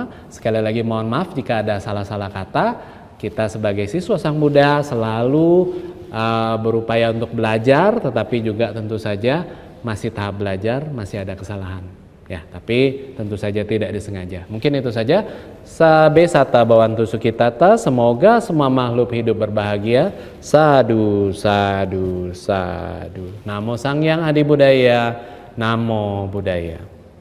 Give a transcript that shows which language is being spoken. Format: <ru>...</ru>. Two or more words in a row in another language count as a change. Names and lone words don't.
<id>Sekali lagi mohon maaf jika ada salah-salah kata. Kita sebagai siswa Sang Buddha selalu berupaya untuk belajar, tetapi juga tentu saja masih tahap belajar, masih ada kesalahan. Ya, tapi tentu saja tidak disengaja. Mungkin itu saja.</id> <pi>Sabe sata bawantu sukitata.</pi> <id>Semoga semua makhluk hidup berbahagia.</id> <pi>Sadu, sadu, sadu. Namo Sang Hyang Adi Budaya. Namo Buddhaya.</pi>